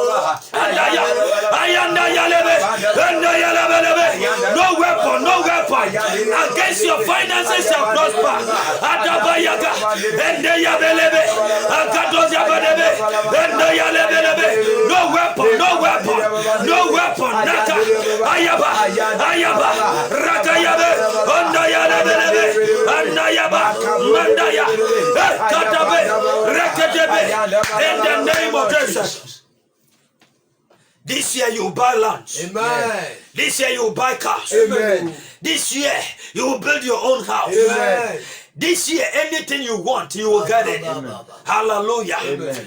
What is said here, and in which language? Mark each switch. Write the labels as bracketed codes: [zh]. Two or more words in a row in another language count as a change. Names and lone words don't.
[en] No weapon against your finances shall prosper. No weapon. Naka ayaba rakayabe ondayalebelebe andayaba mandaya katabe reketebe in the name of Jesus. This year you buy land. Amen. This year you buy cars. Amen. This year you will build your own house. Amen. This year anything you want you will get it. Amen. Hallelujah. Amen.